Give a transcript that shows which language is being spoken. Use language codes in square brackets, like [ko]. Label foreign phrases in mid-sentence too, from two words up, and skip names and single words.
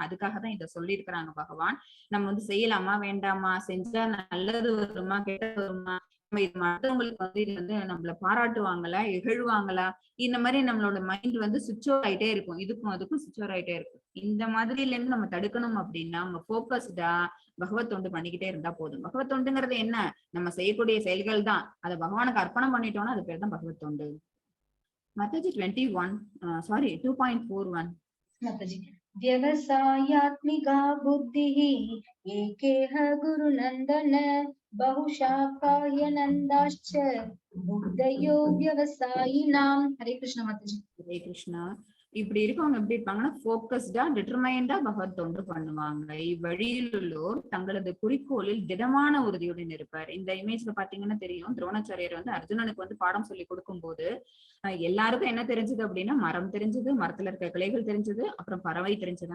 [ta] அதுக்காக தான் இதை சொல்லியிருக்கிறாங்க பகவான். நம்ம வந்து செய்யலாமா வேண்டாமா, செஞ்சா நல்லது வருமா கெட்டது வருமா, நம்ம இது மற்றவங்களுக்கு வந்து இது வந்து நம்மள பாராட்டுவாங்களா இகழ்வாங்களா, இந்த மாதிரி நம்மளோட மைண்ட் வந்து [en] switch over [ta] ஆயிட்டே இருக்கும். இதுக்கும் அதுக்கும் [en] switch over [ta] ஆயிட்டே இருக்கும். இந்த மாதிரில இருந்து நம்ம தடுக்கணும் அப்படின்னா நம்ம போக்கஸ்டா பகவத் தொண்டு பண்ணிக்கிட்டே இருந்தா போதும். பகவத் தொண்டுங்கிறது என்ன? நம்ம செய்யக்கூடிய செயல்கள் தான். அதை பகவானுக்கு அர்ப்பணம் பண்ணிட்டோம்னா அது பேர் தான் பகவத் தொண்டு. [en] Mataji 21, sorry, 2.41. Mataji. [sa] व्यवसायात्मिका बुद्धिः एकेह गुरुनन्दन बहुशाखाह्यनन्दाश्च बुद्धयो व्यवसायिनाम्. हरे कृष्ण माताजी. हरे कृष्णा. [ta] இப்படி இருக்கவங்க எப்படி இருப்பாங்கன்னா போக்கஸ்டா டிட்டர்மைண்டா பகவத் தொண்டு பண்ணுவாங்க. இவ்வழியில் உள்ளோர் தங்களது குறிக்கோளில் திடமான உறுதியுடன் இருப்பார். இந்த இமேஜ்ல பாத்தீங்கன்னா தெரியும், துரோணாச்சாரியர் வந்து அர்ஜுனனுக்கு வந்து பாடம் சொல்லி கொடுக்கும் போது எல்லாருக்கும் என்ன தெரிஞ்சது அப்படின்னா மரம் தெரிஞ்சது, மரத்துல இருக்க கிளைகள் தெரிஞ்சது, அப்புறம் பறவை தெரிஞ்சது.